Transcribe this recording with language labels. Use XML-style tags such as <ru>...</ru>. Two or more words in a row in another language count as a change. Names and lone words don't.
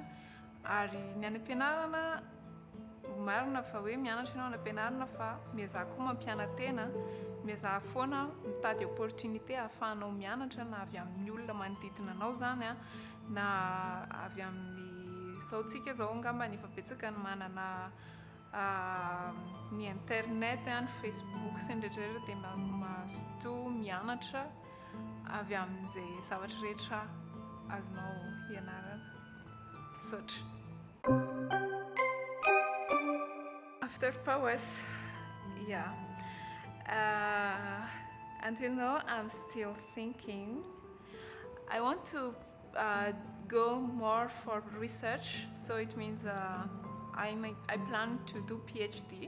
<mg>Ary ny any am-pianarana, marina fa hoe mianatra ianao any am-pianarana, fa miazaha koa mampiana-tena, miazaha foana mitady opportunité ahafahanao mianatra, na avy amin'ny olona manodidina anao zany a, na avy amin'ny zao tsika zao angamba efa betsaka ny manana ny internet, ny Facebook sy ny rehetrarehetra, dia mazotoa mianatra avy amin'izay zavatra rehetra azonao ianarana.</mg> <en>Such. After powers, yeah. Until now, I'm still thinking. I want to go more for research, so it means I plan to do PhD.</en>